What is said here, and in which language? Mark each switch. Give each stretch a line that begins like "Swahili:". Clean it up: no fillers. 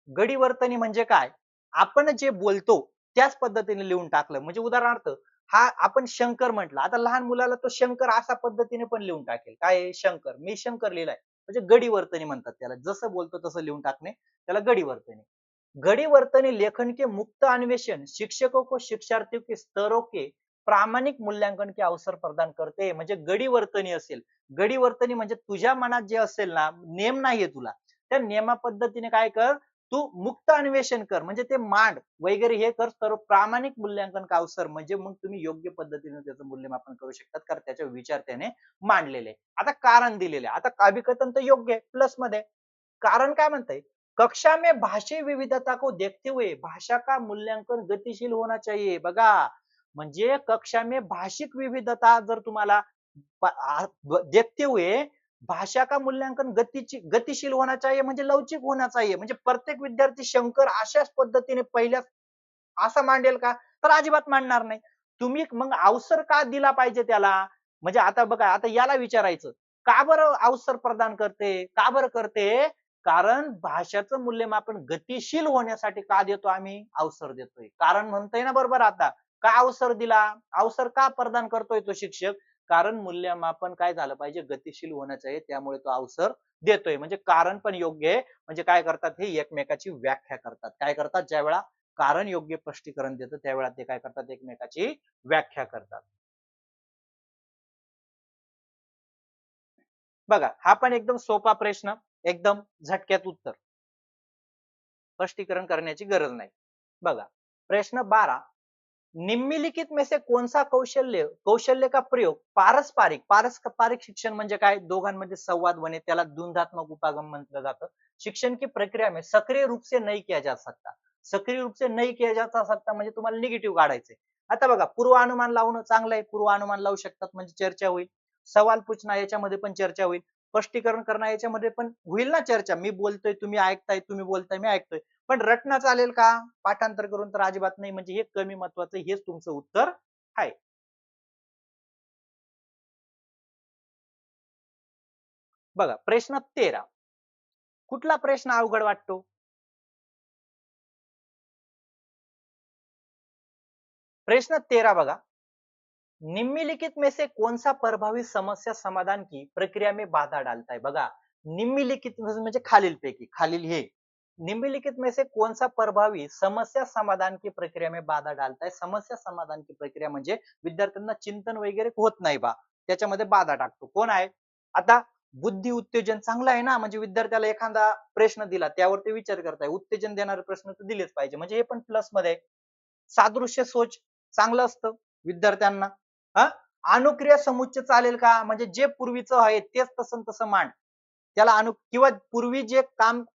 Marathi: गडीवर्तनी म्हणजे काय, आपण जे बोलतो त्याच पद्धतीने लिहून टाकलं. म्हणजे उदाहरणार्थ हा आपण शंकर म्हटलं, आता लहान मुलाला तो शंकर अशा पद्धतीने पण लिहून टाकेल. काय आहे? शंकर. मी शंकर लिहिलाय. म्हणजे गडीवर्तनी म्हणतात त्याला. जसं बोलतो तसं लिहून टाकणे त्याला गडीवर्तनी.
Hindi: गड़ीवर्तनी लेखन के मुक्त अन्वेषण शिक्षकों को शिक्षार्थियों के स्तरों के प्रामाणिक मूल्यांकन के अवसर प्रदान करते.
Marathi: म्हणजे गडीवर्तनी असेल, गडीवर्तनी म्हणजे तुझ्या मनात जे असेल ना, नेम नाहीये तुला, त्या नियमा पद्धतीने काय कर, तू मुक्त अन्वेषण कर, म्हणजे ते मांड वगैरे हे कर, तर
Hindi: प्रामाणिक मूल्यांकन का अवसर
Marathi: म्हणजे मग तुम्ही योग्य पद्धतीने त्याचं मूल्यमापन करू शकतात, कारण त्याचे विचार त्याने मांडलेले. आता कारण दिलेले, आता अभिकथन तर योग्य आहे प्लस मध्ये. कारण काय म्हणतंय,
Hindi: कक्षा में भाषी विविधता को देखते हुए भाषा का मूल्यांकन गतिशील होना चाहिए.
Marathi: बघा म्हणजे
Hindi: कक्षा में भाषिक विविधता
Marathi: जर तुम्हाला
Hindi: देखते हुए भाषा का मूल्यांकन गतिशील होना चाहिए
Marathi: म्हणजे लवचिक
Hindi: होना चाहिए.
Marathi: म्हणजे प्रत्येक विद्यार्थी शंकर अशाच पद्धतीने पहिल्या असं मांडेल का, तर अजिबात मांडणार नाही. तुम्ही मग अवसर का दिला पाहिजे त्याला. म्हणजे आता बघा, आता याला विचारायचं, का बरं अवसर प्रदान करते, का बरं करते, कारण भाषाचं मूल्यमापन गतिशील होण्यासाठी का देतो आम्ही, अवसर देतोय. कारण म्हणतोय ना बरोबर. आता का अवसर दिला, अवसर का प्रदान करतोय तो शिक्षक, कारण मूल्यमापन काय झालं पाहिजे, गतिशील होणं चाहिए, त्यामुळे तो अवसर देतोय. म्हणजे कारण पण योग्य आहे. म्हणजे काय करतात, हे एकमेकाची व्याख्या करतात. काय करतात, ज्या वेळा कारण योग्य स्पष्टीकरण देतं त्यावेळा ते काय करतात, एकमेकाची व्याख्या करतात. बघा हा पण एकदम सोपा प्रश्न, एकदम झटक्यात उत्तर, स्पष्टीकरण करण्याची गरज नाही. बघा प्रश्न
Hindi: 12, निम्नलिखित में से कौन सा कौशल्य कौशल्य का प्रयोग पारस्परिक शिक्षण
Marathi: म्हणजे काय, दोघांमध्ये संवाद बने, त्याला द्वंद्वात्मक उपागम म्हटलं जातं,
Hindi: शिक्षण की प्रक्रिया में सक्रिय रूप से नहीं किया जा सकता. सक्रिय रूप से नहीं किया जा सकता
Marathi: म्हणजे तुम्हाला निगेटिव्ह काढायचंय. आता बघा पूर्वानुमान लावणं चांगलं आहे, पूर्वानुमान लावू शकतात म्हणजे चर्चा होईल,
Hindi: सवाल पूछना
Marathi: याच्यामध्ये पण चर्चा होईल, स्पष्टीकरण करणं याच्यामध्ये पण होईल ना चर्चा. मी बोलतोय तुम्ही ऐकताय, तुम्ही बोलताय मी ऐकतोय. पण रटणं चालेल का, पाठांतर करून तर अजिबात नाही. म्हणजे हे कमी महत्वाचं, हेच तुमचं उत्तर आहे. बघा प्रश्न 13, कुठला प्रश्न अवघड वाटतो. प्रश्न 13 बघा,
Hindi: निम्नलिखित में से कौन सा प्रभावी समस्या समाधान की प्रक्रिया में बाधा डालता है. बघा निम्नलिखित
Marathi: म्हणजे खालीलपैकी, खालील हे
Hindi: निम्नलिखित में से कौन सा प्रभावी समस्या समाधान की प्रक्रिया में बाधा डालता है. समस्या समाधान की प्रक्रिया
Marathi: म्हणजे विद्यार्थ्यांना चिंतन वगैरे होत नाही बा, त्याच्यामध्ये बाधा टाकतो. कोण आहे, आता बुद्धी उत्तेजन चांगलं आहे ना, म्हणजे विद्यार्थ्याला एखादा प्रश्न दिला त्यावर ते विचार करताय, उत्तेजन देणारे प्रश्न तर दिलेच पाहिजे, म्हणजे हे पण प्लस मध्ये आहे. सादृश्य सोच चांगलं असतं विद्यार्थ्यांना. हा, अनुक्रिया समुच्चय चालेल का, म्हणजे जे पूर्वीचं आहे तेच तसं तसं मांड, त्याला किंवा पूर्वी जे काम.